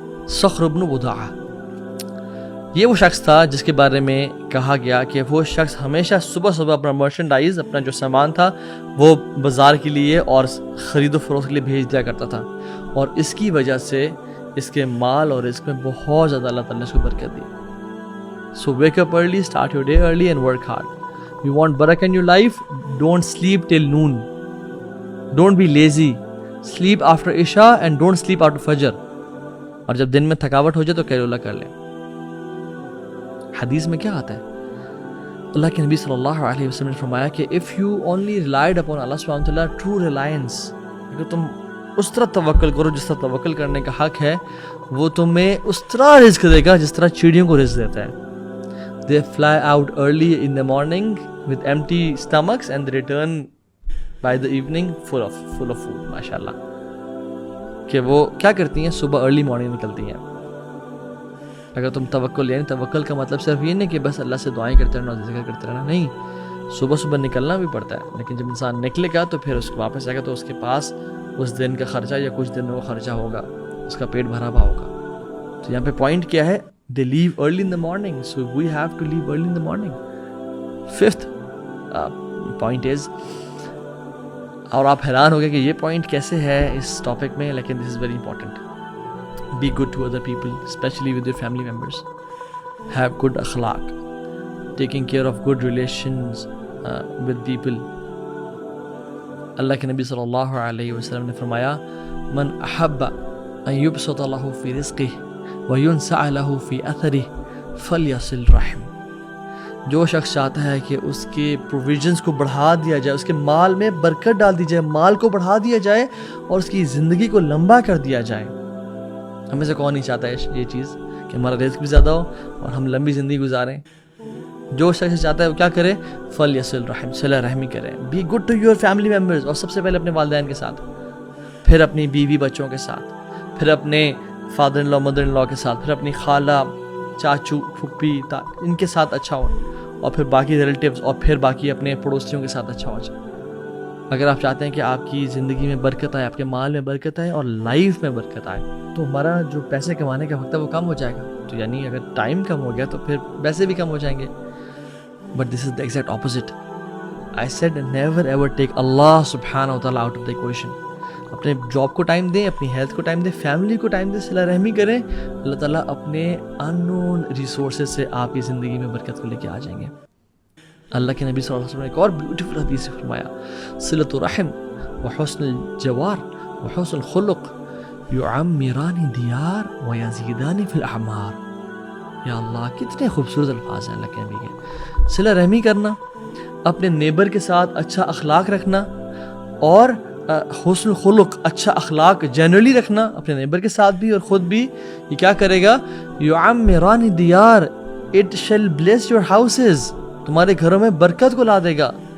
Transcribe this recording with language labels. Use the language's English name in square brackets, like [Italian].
[Urdu] صخر بن وداعہ یہ وہ شخص تھا جس کے بارے میں کہا گیا کہ وہ شخص ہمیشہ صبح اپنا مرچنڈائز, اپنا جو سامان تھا وہ بازار کے لیے اور خرید و فروخت کے لیے بھیج دیا کرتا تھا, اور اس کی وجہ سے اس کے مال اور رزق میں بہت زیادہ اللہ تعالیٰ نے اس کو برکت دی. [English] So wake up early, start your day early and work hard. You want barakah in your life? Don't sleep till noon. Don't be lazy. Sleep after Isha and don't sleep after Fajr. [Urdu] اور جب دن میں تھکاوٹ ہو جائے تو قیلولہ کر لیں. حدیث میں کیا آتا ہے, اللہ کے نبی صلی اللہ علیہ وسلم نے فرمایا کہ [English] if you only relied upon Allah subhanahu wa ta'ala, true reliance, [Urdu] اگر تم اس طرح توکل کرو جس طرح توکل کرنے کا حق ہے, وہ تمہیں اس طرح رزق دے گا جس طرح چڑیوں کو رزق دیتا ہے. [English] They fly out early in the morning with empty stomachs and they return by the evening full of food. [Urdu] ماشاءاللہ کہ وہ کیا کرتی ہیں, صبح ارلی مارننگ نکلتی ہیں. اگر تم توکل, یعنی توکل کا مطلب صرف یہ نہیں کہ بس اللہ سے دعائیں کرتے رہنا, ذکر کرتے رہنا, نہیں, صبح نکلنا بھی پڑتا ہے, لیکن جب انسان نکلے گا تو پھر اس کو واپس آئے گا تو اس کے پاس اس دن کا خرچہ یا کچھ دن میں وہ خرچہ ہوگا, اس کا پیٹ بھرا ہوا ہوگا. تو یہاں پہ پوائنٹ کیا ہے, [English] they leave early in the morning, so we have to leave early in the morning. 5th point is, [Urdu] اور آپ حیران ہو گئے کہ یہ پوائنٹ کیسے ہے اس ٹاپک میں, لیکن [English] this is very important. Be good to other people, especially with your family members. Have good akhlaq, taking care of good relations with people. [Urdu] اللہ کے نبی صلی اللہ علیہ وسلم نے فرمایا [Arabic] من احب ان یبسط له فی رزقہ وینسع له فی اثرہ فلیصل رحم. [Urdu] جو شخص چاہتا ہے کہ اس کے پروویژنز کو بڑھا دیا جائے, اس کے مال میں برکت ڈال دی جائے, مال کو بڑھا دیا جائے اور اس کی زندگی کو لمبا کر دیا جائے. ہمیں سے کون نہیں چاہتا ہے یہ چیز کہ ہمارا رزق بھی زیادہ ہو اور ہم لمبی زندگی گزاریں. جو شخص چاہتا ہے وہ کیا کرے, فلیصل رحم, صلہ رحمی کرے. [English] be good to your family members, [Urdu] اور سب سے پہلے اپنے والدین کے ساتھ, پھر اپنی بیوی بچوں کے ساتھ, پھر اپنے فادر ان لا مدر ان لا کے ساتھ, پھر اپنی خالہ چاچو پھپھی ان کے ساتھ اچھا ہو, اور پھر باقی ریلیٹیوز, اور پھر باقی اپنے پڑوسیوں کے ساتھ اچھا ہو جائے. اگر آپ چاہتے ہیں کہ آپ کی زندگی میں برکت آئے, آپ کے مال میں برکت آئے اور لائف میں برکت آئے, تو ہمارا جو پیسے کمانے کا وقت ہے وہ کم ہو جائے گا. تو یعنی اگر ٹائم کم ہو گیا تو پھر پیسے بھی کم ہو جائیں گے. [English] But this is the exact opposite. I said never ever take Allah subhanahu wa ta'ala out of the equation. [Urdu] اپنے جاب کو ٹائم دیں, اپنی ہیلتھ کو ٹائم دیں, فیملی کو ٹائم دیں, صلہ رحمی کریں. اللہ تعالیٰ اپنے انون ریسورسز سے آپ کی زندگی میں برکت کو لے کے آ جائیں گے. اللہ کے نبی صلی اللہ علیہ وسلم نے ایک اور بیوٹیفل حدیث فرمایا, [Arabic] صلۃ الرحم وحسن الجوار وحسن الخلق يعمران دیار ويزيدان في الأعمار. [Urdu] یا اللہ کتنے خوبصورت الفاظ ہیں اللہ کے نبی کے. صلہ رحمی کرنا، اپنے نیبر کے ساتھ اچھا اخلاق رکھنا، اور حسن الخلق اچھا اخلاق جنرلی رکھنا اپنے نیبر کے ساتھ بھی اور خود بھی. یہ کیا کرے گا؟ [Arabic] یعمران دیار، [English] it shall bless your houses, [Urdu] تمہارے گھروں میں برکت کو لا دے گا.